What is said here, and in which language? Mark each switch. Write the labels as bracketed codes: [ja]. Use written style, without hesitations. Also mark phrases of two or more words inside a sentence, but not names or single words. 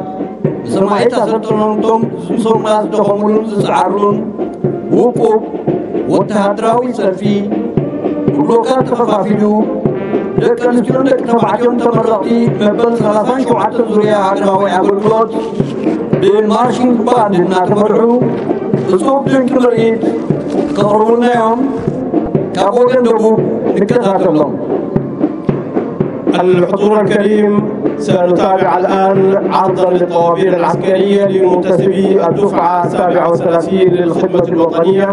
[ti] ንሰማዒት ኣሰልጥኖቶም ዝሰማ ዝደኸሙሉን ዝፀዓሩሉን ውቁብ ወተሃድራዊ ሰልፊ ብሎካት ተኸፋፊሉ ደቂ ኣንስትዮን ደቂ ተባዕትዮን ተመረቕቲ መበል 37 ዙርያ ሃገራዊ ኣገልግሎት ብማርሽንግ ባንድ እናተመርሑ እጹብ ድንቂ ምርኢት ከቕርቡልናዮም ካብ ወገን ደቡብ ንከታተሎም። [ar] الحضور الكريم سنتابع الآن عرضا للطوابير العسكرية لمنتسبي الدفعة 37 للخدمة الوطنية.